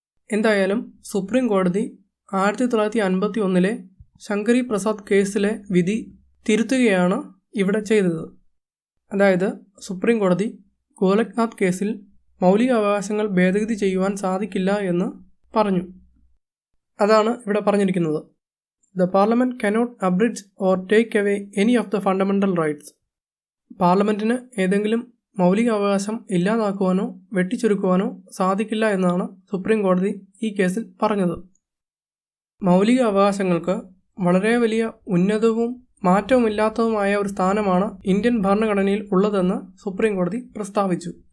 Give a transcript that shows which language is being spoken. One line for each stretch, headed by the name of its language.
Malayalam: എന്തായാലും സുപ്രീം കോടതി 1951 ശങ്കരി പ്രസാദ് കേസിലെ വിധി തിരുത്തുകയാണ് ഇവിടെ ചെയ്തത്. അതായത് സുപ്രീം കോടതി ഗോലക്നാഥ് കേസിൽ മൗലിക അവകാശങ്ങൾ ഭേദഗതി ചെയ്യുവാൻ സാധിക്കില്ല എന്ന് പറഞ്ഞു. അതാണ് ഇവിടെ പറഞ്ഞിരിക്കുന്നത്.
English: The Parliament cannot abridge or take away any of the fundamental rights.
Malayalam: പാർലമെൻറ്റിന് ഏതെങ്കിലും മൗലിക അവകാശം ഇല്ലാതാക്കുവാനോ വെട്ടിച്ചുരുക്കുവാനോ സാധിക്കില്ല എന്നാണ് സുപ്രീം കോടതി ഈ കേസിൽ പറഞ്ഞത്. മൗലിക അവകാശങ്ങൾക്ക് വളരെ വലിയ ഉന്നതവും മാറ്റവുമില്ലാത്തതുമായ ഒരു സ്ഥാനമാണ് ഇന്ത്യൻ ഭരണഘടനയിൽ ഉള്ളതെന്ന് സുപ്രീം കോടതി പ്രസ്താവിച്ചു.